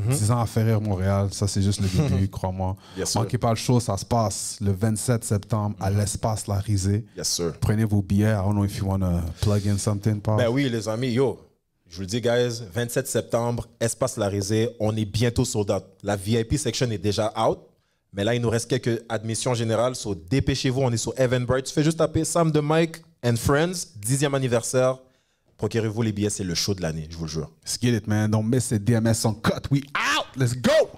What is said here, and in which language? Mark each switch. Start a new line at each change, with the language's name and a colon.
French: 10 ans à Ferrer, Montréal, ça c'est juste le début, crois-moi.
English: Yes,
French: Manquez pas le show, ça se passe le 27 septembre à l'Espace La Risée.
English: Yes, sir.
French: Prenez vos billets.
English: I don't know if you want to plug in something, Paul.
French: Ben oui, les amis, je vous le dis, guys, 27 septembre, Espace La Risée, on est bientôt sold out. La VIP section est déjà out, mais là, il nous reste quelques admissions générales, so dépêchez-vous, on est sur Eventbrite. Tu fais juste taper Sam the Mike and Friends, 10e anniversaire. Procurez-vous les billets, c'est le show de l'année, je vous le jure.
English: Let's get it, man. Don't miss it. DMS Uncut. We out. Let's go.